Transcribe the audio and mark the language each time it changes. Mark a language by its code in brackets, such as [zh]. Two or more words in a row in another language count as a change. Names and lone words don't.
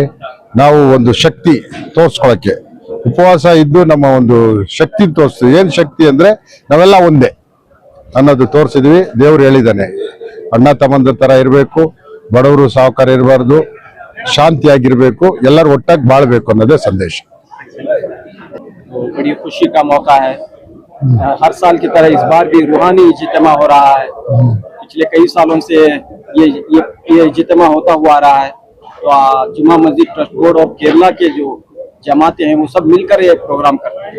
[kn] ನಾವು ಒಂದು ಶಕ್ತಿ ತೋರ್ಸ್ಕೊಳಕ್ಕೆ ಉಪವಾಸ ಇದ್ದು ನಮ್ಮ ಒಂದು ಶಕ್ತಿ ತೋರಿಸ್ತೀವಿ. ಏನ್ ಶಕ್ತಿ ಅಂದ್ರೆ ನಾವೆಲ್ಲ ಒಂದೇ ಅನ್ನೋದು ತೋರಿಸಿದ್ವಿ. ದೇವ್ರು ಹೇಳಿದ್ದಾನೆ ಅಣ್ಣ ತಮ್ಮಂದ್ರ ತರ ಇರ್ಬೇಕು, ಬಡವರು ಸಾಹುಕಾರ ಇರಬಾರ್ದು, ಶಾಂತಿಯಾಗಿರ್ಬೇಕು, ಎಲ್ಲರೂ ಒಟ್ಟಾಗಿ ಬಾಳ್ಬೇಕು ಅನ್ನೋದೇ ಸಂದೇಶ. [hi] बड़ी खुशी का मौका है। हर साल की तरह इस बार भी रूहानी इज्तिमा हो रहा है। पिछले कई सालों से ये इज्तिमा होता हुआ आ रहा है। तो जुमा मस्जिद ट्रस्ट बोर्ड और केरला के जो जमातें हैं वो सब मिलकर ये प्रोग्राम करते हैं।